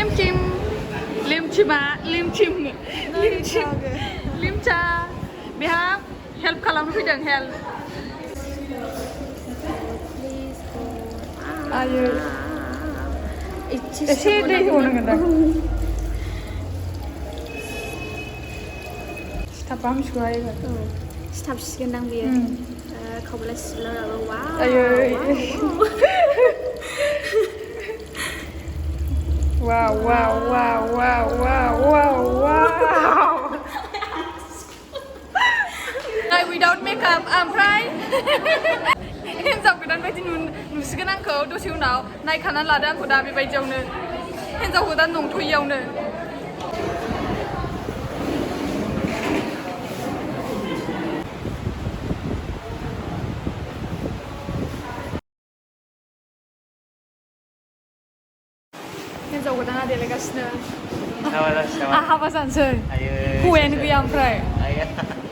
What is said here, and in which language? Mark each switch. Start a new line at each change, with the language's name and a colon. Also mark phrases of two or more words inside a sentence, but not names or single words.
Bodo: लिमचा बेहा हेल्प खालामनो फैदों हेल्प आयो एसे दै होबावनांगोन दा सिथाबा हामसिगौ सिथाबसिगोनदां बेयो खावब्ला सिलाराबो वाव आयै wow wow wow wow wow wow wow
English: like without makeup
Bodo: ओमफ्राय हिन्जाव गोदान बायदि नुसिगोन आंखौ दसे उनाव नायखानानै लादो आंखौ दा बेबायदियावनो हिन्जाव गोदान नंथ'यैयावनो हिन्जाव गोदाना देलायगासिनो हाबा जानोसै हौवायानो गैया ओमफ्राय